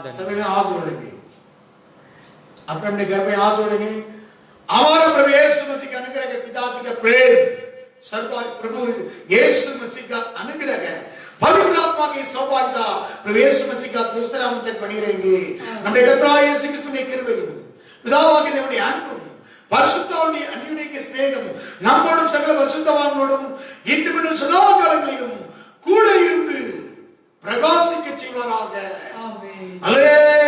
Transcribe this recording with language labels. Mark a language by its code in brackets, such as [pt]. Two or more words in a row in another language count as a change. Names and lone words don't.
[hi] सभी ने हाथ जोड़ेंगे, अपने अपने घर में हाथ जोड़ेंगे। हमारा प्रभु यीशु मसीह का अनुग्रह के पिताजी का प्रेम, सर्वव्यापी प्रभु यीशु मसीह का अनुग्रह है, पवित्र आत्मा की सौभाग्यता प्रभु यीशु मसीह का दूसरा हम तक बनी रहेंगे। [ta] நம்முடைய கர்த்தராகிய இயேசு கிறிஸ்துவின் கிருபையும் பிதாவாகிய தேவனுடைய அன்பும் பரிசுத்தவான்களுடைய அன்யோன்ய சிநேகமும் நம்மோடும் சகல பரிசுத்தவான்களோடும் இன்றும் சதா காலங்களிலும் கூட இருந்து பிரகாசிக்க செய்வாராக. ஆமென். அல்லேலூயா.